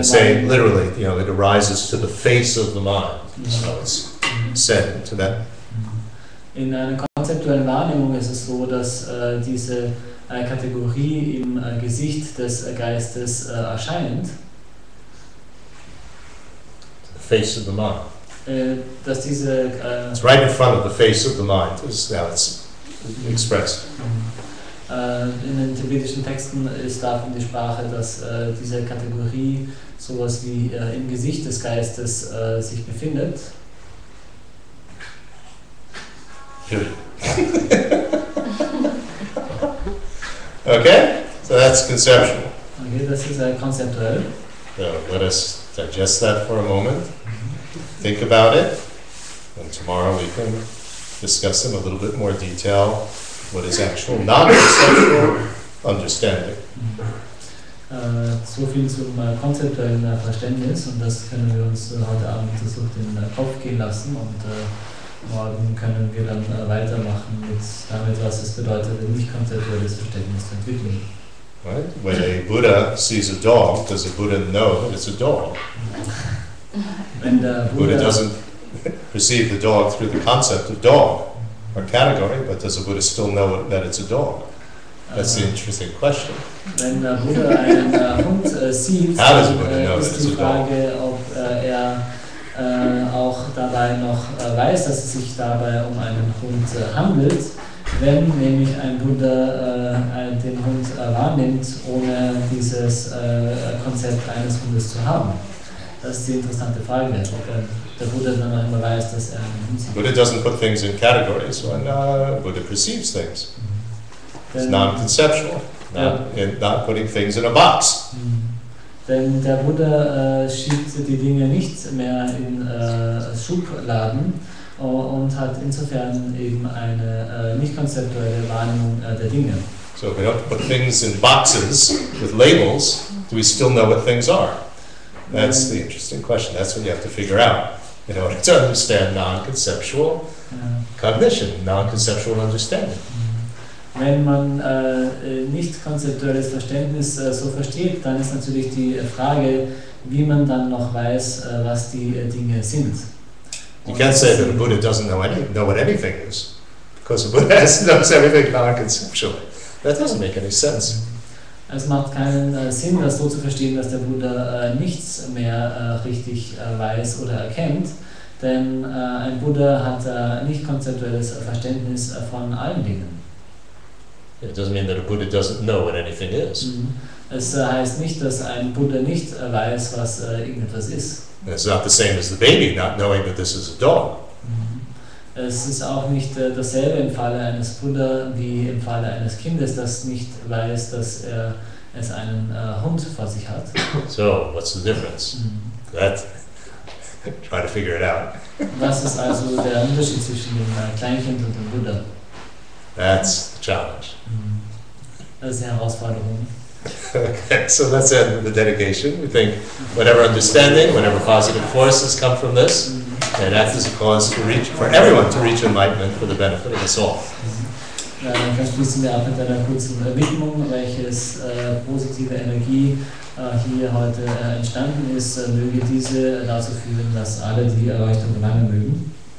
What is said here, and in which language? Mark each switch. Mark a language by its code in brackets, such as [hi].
[en] They say literally, it arises to the face of the mind. So it's said to that. [de] In einer konzeptuellen Wahrnehmung ist es so, dass diese Kategorie im Gesicht des Geistes erscheint. [en] The face of the mind. [de] Dass diese [en] it's right in front of the face of the mind is how it's expressed. [de] In den tibetischen Texten ist davon die Sprache, dass diese Kategorie sowas wie im Gesicht des Geistes sich befindet. [en] Okay, so that's conceptual. [de] Okay, das ist konzeptuell. [en] So let us digest that for a moment. Think about it, and tomorrow we can discuss in a little bit more detail what is actual non-conceptual understanding. [de] So viel zum konzeptuellen Verständnis und das können wir uns heute Abend durch den Kopf gehen lassen und morgen können wir dann weitermachen mit damit, was es bedeutet, ein nicht konzeptuelles Verständnis zu entwickeln. [en] Right? When a Buddha sees a dog, does a Buddha know that it's a dog? [de] Wenn der [en] Buddha doesn't perceive the dog through the concept of dog or category, but does a Buddha still know that it's a dog? That's the interesting question. [de] Wenn der Buddha einen Hund sieht, ist die Frage, ob er auch dabei noch weiß, dass es sich dabei um einen Hund handelt. wenn nämlich ein Buddha den Hund wahrnimmt, ohne dieses Konzept eines Hundes zu haben? Das ist die interessante Frage, ob der Buddha dann noch immer weiß, dass er einen Hund sieht. [en] Buddha doesn't put things in categories when Buddha perceives things. It's non-conceptual, not putting things in a box. [de] Denn der Buddha schiebt die Dinge nicht mehr in Schubladen und hat insofern eben eine nicht konzeptuelle Wahrnehmung der Dinge. [en] So if we don't put things in boxes with labels, do we still know what things are? That's the interesting question. That's what you have to figure out in order to understand non-conceptual cognition, non-conceptual understanding. [de] Wenn man nicht konzeptuelles Verständnis so versteht, dann ist natürlich die Frage, wie man dann noch weiß, was die Dinge sind. [en] You can't say that a Buddha doesn't know what anything is, because a Buddha knows everything non-conceptually. That doesn't make any sense. [de] Es macht keinen Sinn, das so zu verstehen, dass der Buddha nichts mehr richtig weiß oder erkennt, denn ein Buddha hat nicht konzeptuelles Verständnis von allen Dingen. [en] It doesn't mean that a Buddha doesn't know what anything is. [de] Es heißt nicht, dass ein Buddha nicht weiß, was irgendetwas ist. [en] It's not the same as the baby not knowing that this is a dog. [de] Es ist auch nicht dasselbe im Falle eines Buddha wie im Falle eines Kindes, das nicht weiß, dass es einen Hund vor sich hat. [en] So, what's the difference? Try to figure it out. [de] Was ist also der Unterschied zwischen dem Kleinkind und dem Buddha? [en] That's the challenge. [de] Das ist die Herausforderung. [en] Okay, so let's end with the dedication. We think whatever understanding, whatever positive forces come from this, and act as a cause for everyone to reach enlightenment for the benefit of us all. [de] Dann schließen wir ab mit einer kurzen Widmung, welches positive Energie hier heute entstanden ist, möge diese dazu führen, dass alle die Erleuchtung gelangen mögen.